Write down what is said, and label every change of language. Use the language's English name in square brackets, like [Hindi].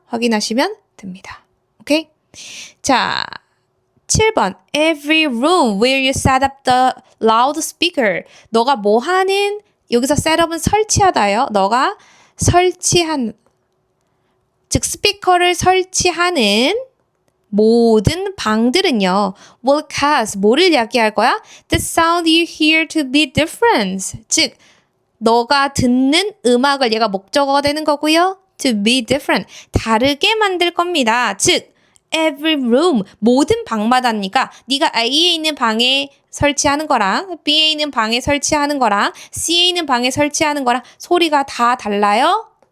[Korean] 확인하시면 됩니다. 오케이? 자, 7번 [English] Every room where you set up the loudspeaker. [Korean] 너가 뭐 하는? 여기서 setup은 설치하다요. 너가 설치한 즉 스피커를 설치하는 모든 방들은요 [English] will cause [Korean] 뭐를 야기할 거야? [English] The sound you hear to be different. [Korean] 즉 너가 듣는 음악을 얘가 목적어가 되는 거고요. [English] To be different. [Korean] 다르게 만들 겁니다. 즉 every room 모든 방마다니까 네가 A에 있는 방에 설치하는 거랑 B에 있는 방에 설치하는 거랑 C에 있는 방에 설치하는 거랑 소리가 다 달라요?